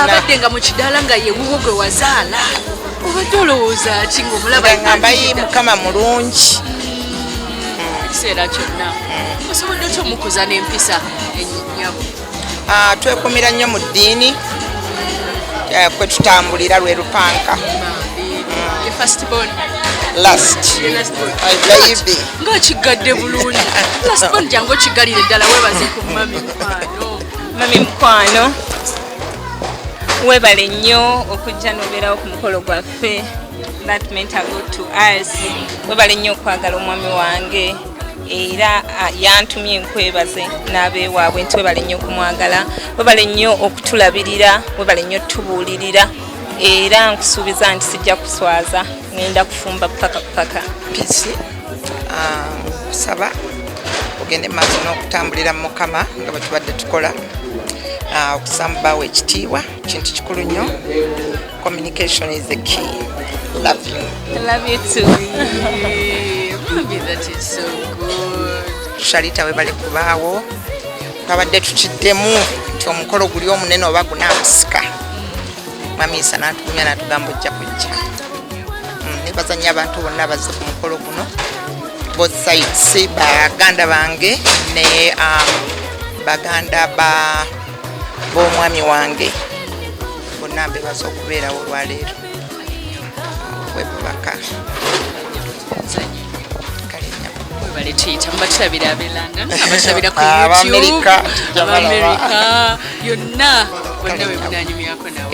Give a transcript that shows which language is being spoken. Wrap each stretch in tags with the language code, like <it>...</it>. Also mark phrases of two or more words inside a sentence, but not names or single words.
<lg>abadde nga mu kidaala nga ye wuwo gwe wazaala obadde olowooza ki ng'omulaba ngamba yi Mukama mulungi ekiseera kyonna osobodde otya omukuza n'empisa ennyabo twekumira nnyo mu ddiini kwe tutambulira lwe lupanka</lg> <en>last baby</en> <lg>nga kigadde bulungi</lg> <en>last born</en> <lg>jangu kigalire ddala webaze ku mami mukwano mami mukwano webale nnyo okujja n'obeerawo ku mukolo gwaffe</lg> <en>that meant a lot to us.</en> <lg>Webale nnyo okwagala omwami wange era yantumye enkwebaze n'abeewaabwe nti webale nnyo okumwagala webale nnyo okutulabirira webale nnyo tubuulirira era nkusuubiza nti sijja kuswaza ngenda kufumba paka kisi kusaba ogende maaso n'okutambulira mu Mukama nga bwe tubadde tukola okusambaawo ekitiibwa kintu kikulu nnyo.</lg> <en>Communication is the key. Love you. I love you too. Baby, that is so good.</en> <lg>Shalita webale kubaawo twabadde tukiddemu nti omukolo guli omunene oba gunaamusika mamisa n'atukumya n'atugamba ojja kujja. Nebaza nnyo abantu bonna bazze ku mukolo guno</lg> <en>both sides</en> <lg>baganda bange ne baganda b'omwami wange bonna mbebaza okubeerawo olwaleero webubaka webale tuyita mubatulabira abelanga abatulabira ku YouTube America yonna bonna webunanyumyako nawe</lg>